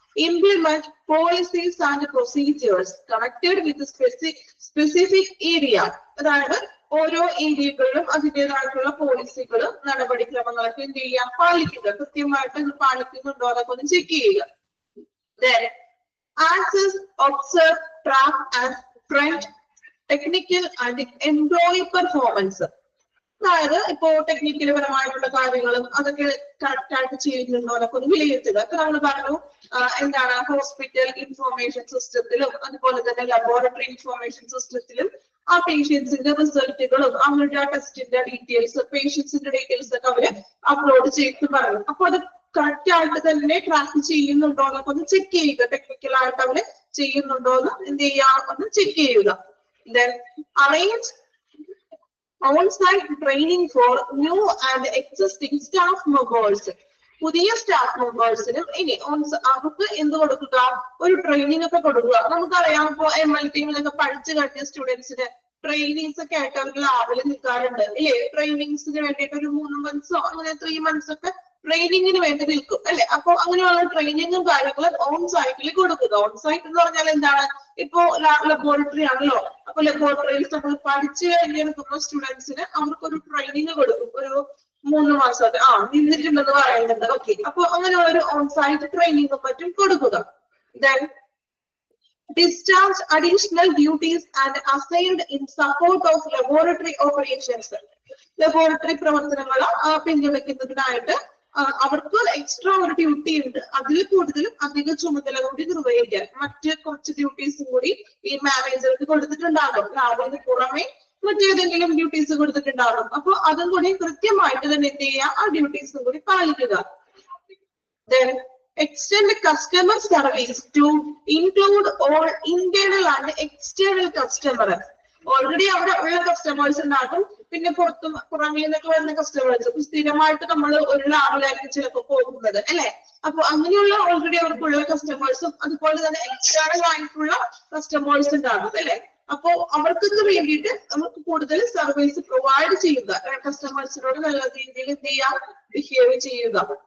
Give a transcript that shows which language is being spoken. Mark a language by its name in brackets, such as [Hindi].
[English] Implement policies and procedures connected with the specific area. [Malayalam] അതായത് ഓരോ ഏരിയകളിലും അതിൻ്റെതായിട്ടുള്ള പോളിസികളും നടപടിക്രമങ്ങളൊക്കെ എന്ത് ചെയ്യുക, പാലിക്കുക. കൃത്യമായിട്ട് ഇത് പാലിക്കുന്നുണ്ടോ അതൊക്കെ ഒന്ന് ചെക്ക് ചെയ്യുക. [English] Then access, observe, track and trend technical and employee performance. [Malayalam] അതായത് ഇപ്പോ ടെക്നിക്കൽ പരമായിട്ടുള്ള കാര്യങ്ങളും അതൊക്കെ കറക്റ്റ് ആയിട്ട് ചെയ്യുന്നുണ്ടോ എന്നൊക്കെ ഒന്ന് വിലയിരുത്തുക. ഇപ്പൊ നമ്മൾ പറഞ്ഞു എന്താണ്, ഹോസ്പിറ്റൽ ഇൻഫോർമേഷൻ സിസ്റ്റത്തിലും അതുപോലെ തന്നെ ലബോറട്ടറി ഇൻഫോർമേഷൻ സിസ്റ്റത്തിലും ആ പേഷ്യൻസിന്റെ റിസൾട്ടുകളും അവരുടെ ആ ടെസ്റ്റിന്റെ ഡീറ്റെയിൽസ്, പേഷ്യൻസിന്റെ ഡീറ്റെയിൽസ് ഒക്കെ അവര് അപ്ലോഡ് ചെയ്ത് പറഞ്ഞു. അപ്പൊ അത് കറക്റ്റ് ആയിട്ട് തന്നെ ട്രാക്ക് ചെയ്യുന്നുണ്ടോ എന്നൊക്കെ ഒന്ന് ചെക്ക് ചെയ്യുക. ടെക്നിക്കൽ ആയിട്ട് അവര് ചെയ്യുന്നുണ്ടോ എന്ന് എന്ത് ചെയ്യാം, ഒന്ന് ചെക്ക് ചെയ്യുക. [English] Then arrange on-site training for new and existing staff members. [Malayalam] പുതിയ സ്റ്റാഫ് മെമ്പേഴ്സിനും ഇനി അവർക്ക് എന്ത് കൊടുക്കുക, ഒരു ട്രെയിനിങ് ഒക്കെ കൊടുക്കുക. നമുക്കറിയാം, ഇപ്പോ ML ടീമിലൊക്കെ പഠിച്ചു കഴിഞ്ഞ സ്റ്റുഡൻസിന് ട്രെയിനിങ്സ് ഒക്കെ ആയിട്ട് അവർ ലാബിൽ നിൽക്കാറുണ്ട് അല്ലേ? ട്രെയിനിങ്സിന് വേണ്ടിയിട്ട് ഒരു 3 months അങ്ങനെ 3 months ഒക്കെ ട്രെയിനിങ്ങിന് വേണ്ടി നിൽക്കും അല്ലെ? അപ്പൊ അങ്ങനെയുള്ള ട്രെയിനിങ്ങും കാര്യങ്ങളും ഓൺ സൈറ്റിൽ കൊടുക്കുക. ഓൺ സൈറ്റ് എന്ന് പറഞ്ഞാൽ എന്താണ്? ഇപ്പോ ലബോറട്ടറി ആണല്ലോ. അപ്പൊ ലബോറട്ടറിയിൽ നമ്മൾ പഠിച്ചു കഴിഞ്ഞിരിക്കുന്ന സ്റ്റുഡൻസിന് അവർക്കൊരു ട്രെയിനിങ് കൊടുക്കും. ഒരു 3 മാസത്തെ നിന്നിട്ടുണ്ടെന്ന് പറയുന്നുണ്ട്. ഓക്കെ, അപ്പൊ അങ്ങനെയുള്ള ഒരു ഓൺ സൈറ്റ് ട്രെയിനിങ്ങും മറ്റും കൊടുക്കുക. [English] Then discharge additional duties and assigned in support of laboratory operations. [Malayalam] Laboratory പ്രവർത്തനങ്ങൾ പിന്തുണയ്ക്കുന്നതിനായിട്ട് അവർക്ക് എക്സ്ട്രാ ഒരു ഡ്യൂട്ടി ഉണ്ട്. അതിൽ കൂടുതലും അധിക ചുമതല കൂടി നിർവഹിക്കാൻ മറ്റ് കുറച്ച് ഡ്യൂട്ടീസും കൂടി ഈ മാനേജർക്ക് കൊടുത്തിട്ടുണ്ടാകും. ലാബിന് പുറമെ മറ്റേതെങ്കിലും ഡ്യൂട്ടീസ് കൊടുത്തിട്ടുണ്ടാകും. അപ്പൊ അതും കൂടി കൃത്യമായിട്ട് തന്നെ എന്ത് ചെയ്യുക, ആ ഡ്യൂട്ടീസും കൂടി പാലിക്കുക. [English] Then extend customer service to include all internal and external customers. [Malayalam] Already അവിടെ ഉള്ള കസ്റ്റമേഴ്സ് ഉണ്ടാകും, പിന്നെ പുറമേ നിന്നൊക്കെ വരുന്ന കസ്റ്റമേഴ്സ്. സ്ഥിരമായിട്ട് നമ്മൾ ഒരു ലാബിലായിരിക്കും ചിലപ്പോൾ പോകുന്നത് അല്ലെ? അപ്പൊ അങ്ങനെയുള്ള ഓൾറെഡി അവർക്കുള്ള കസ്റ്റമേഴ്സും അതുപോലെ തന്നെ എക്സ്റ്റേണൽ ആയിട്ടുള്ള കസ്റ്റമേഴ്സ് ഉണ്ടാകും അല്ലെ? അപ്പോ അവർക്കൊക്കെ വേണ്ടിയിട്ട് നമുക്ക് കൂടുതൽ സർവീസ് പ്രൊവൈഡ് ചെയ്യുക, കസ്റ്റമേഴ്സിനോട് നല്ല രീതിയിൽ എന്ത് ചെയ്യുക, ബിഹേവ് ചെയ്യുക.